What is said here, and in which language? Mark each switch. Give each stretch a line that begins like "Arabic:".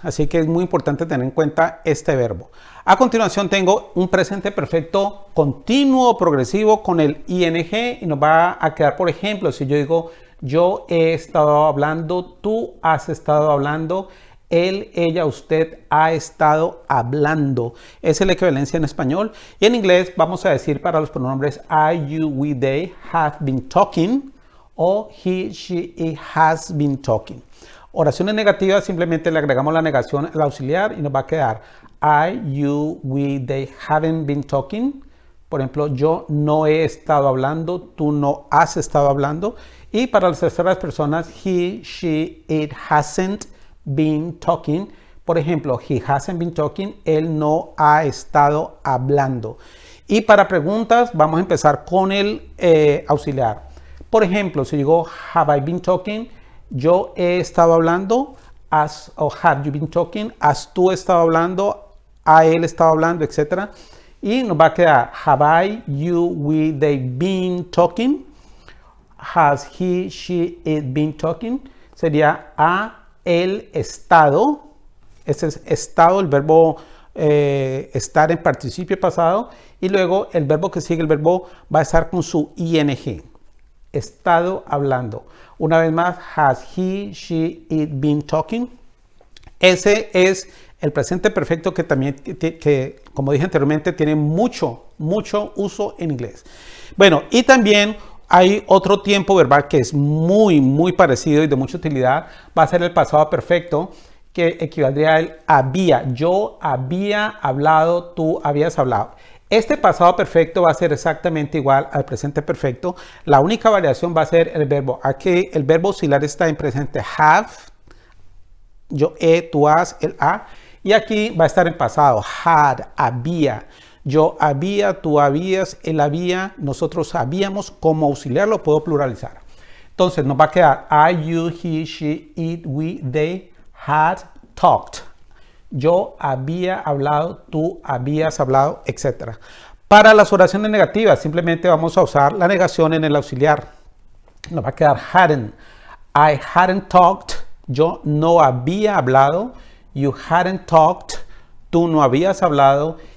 Spanish: Así que es muy importante tener en cuenta este verbo. A continuación tengo un presente perfecto continuo progresivo con el ing y nos va a quedar, por ejemplo, si yo digo yo he estado hablando, tú has estado hablando, él, ella, usted ha estado hablando. Esa es la equivalencia en español. Y en inglés vamos a decir para los pronombres
English: I, you, we, they have been talking. O he, she, it has been talking.
Spanish: Oraciones negativas, simplemente le agregamos la negación al auxiliar y nos va a quedar
English: I, you, we, they haven't been talking.
Spanish: Por ejemplo, yo no he estado hablando, tú no has estado hablando. Y para las terceras personas,
English: he, she, it hasn't been talking.
Spanish: Por ejemplo,
English: he hasn't been talking,
Spanish: él no ha estado hablando. Y para preguntas, vamos a empezar con el auxiliar. Por ejemplo, si digo
English: have I been talking,
Spanish: yo he estado hablando, o
English: have you been talking,
Spanish: has tú estado hablando, ha él estado hablando, etc. Y nos va a quedar
English: have I, you, we, they been talking, has he, she, it been talking.
Spanish: Sería ha él estado, ese es estado, el verbo estar en participio pasado, y luego el verbo que sigue, el verbo va a estar con su ing. Estado hablando. Una vez más,
English: has he, she, it been talking.
Spanish: Ese es el presente perfecto que también, como dije anteriormente, tiene mucho uso en inglés. Bueno, y también hay otro tiempo verbal que es muy parecido y de mucha utilidad. Va a ser el pasado perfecto, que equivaldría al había. Yo había hablado, tú habías hablado. Este pasado perfecto va a ser exactamente igual al presente perfecto. La única variación va a ser el verbo. Aquí el verbo auxiliar está en presente have. Yo he, tú has, él ha. Y aquí va a estar en pasado. Had, había. Yo había, tú habías, él había, nosotros habíamos. Como auxiliar lo puedo pluralizar. Entonces nos va a quedar
English: I, you, he, she, it, we, they had talked.
Spanish: Yo había hablado, tú habías hablado, etc. Para las oraciones negativas, simplemente vamos a usar la negación en el auxiliar. Nos va a quedar hadn't.
English: I hadn't talked.
Spanish: Yo no había hablado.
English: You hadn't talked.
Spanish: Tú no habías hablado.